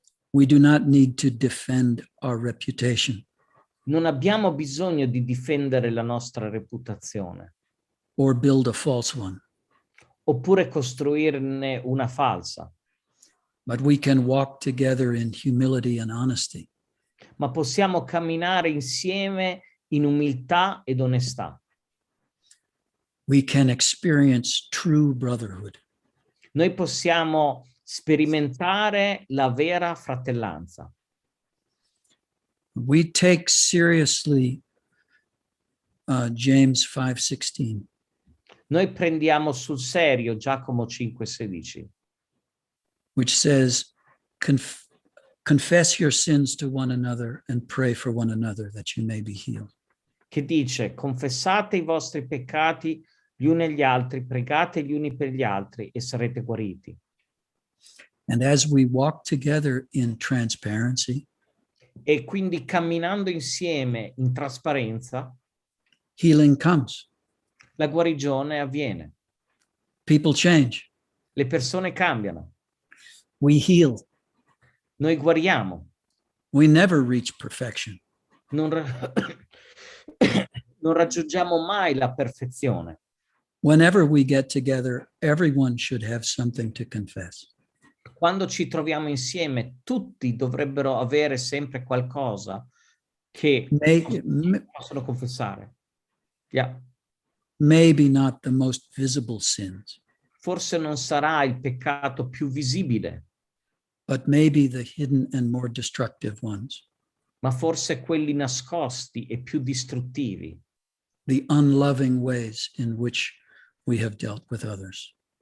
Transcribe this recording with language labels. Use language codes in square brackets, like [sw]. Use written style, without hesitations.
[en] We do not need to defend our reputation [it] Non abbiamo bisogno di difendere la nostra reputazione [en] or build a false one, [it] oppure costruirne una falsa, [en] but we can walk together in humility and honesty. [it] ma possiamo camminare insieme in umiltà ed onestà. [en] We can experience true brotherhood. [it] Noi possiamo sperimentare la vera fratellanza. [en] We take seriously James 5:16. [it] Noi prendiamo sul serio Giacomo 5,16, [en] which says, confess your sins to one another and pray for one another that you may be healed. [it] che dice: confessate i vostri peccati gli uni agli altri, pregate gli uni per gli altri e sarete guariti. [en] And as we walk together in transparency, [it] E quindi camminando insieme in trasparenza, [en] healing comes. [it] la guarigione avviene. [en] People change. [it] Le persone cambiano. [en] We heal. [it] Noi guariamo. [en] We never reach perfection. [it] Non raggiungiamo mai la perfezione. [en] Whenever we get together, everyone should have something to confess. [it] Quando ci troviamo insieme, tutti dovrebbero avere sempre qualcosa che possono confessare. [en] Yeah. Maybe not the most visible sins, [it] Forse non sarà il peccato più visibile, [en] but maybe the hidden and more destructive ones, [it] ma forse quelli nascosti e più distruttivi, [en] the unloving ways in which we have dealt with others.